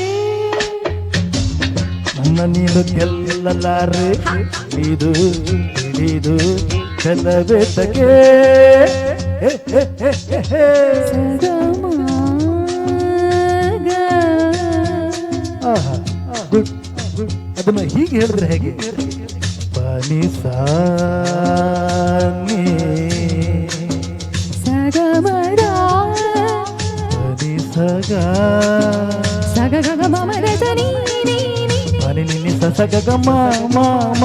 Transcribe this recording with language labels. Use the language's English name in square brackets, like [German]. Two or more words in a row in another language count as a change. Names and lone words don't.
[Kannada] ನನ್ನ ನೀನು ಗೆಲ್ಲಲಾರೆ, ಇದು ಹಿಡಿದು ಚೆಲ್ಲಬೇತಗೆ. ಅದನ್ನ ಹೀಗೆ ಹೇಳಿದ್ರೆ ಹೇಗೆ? ಪನಿ ಸಾನಿ ಸಗಮದ ಪನಿ ಸಗ ಸಗಗ ಮಮದ ನೀ ಪನಿ ನಿನ್ನೆ ಸಗ ಮ ಮ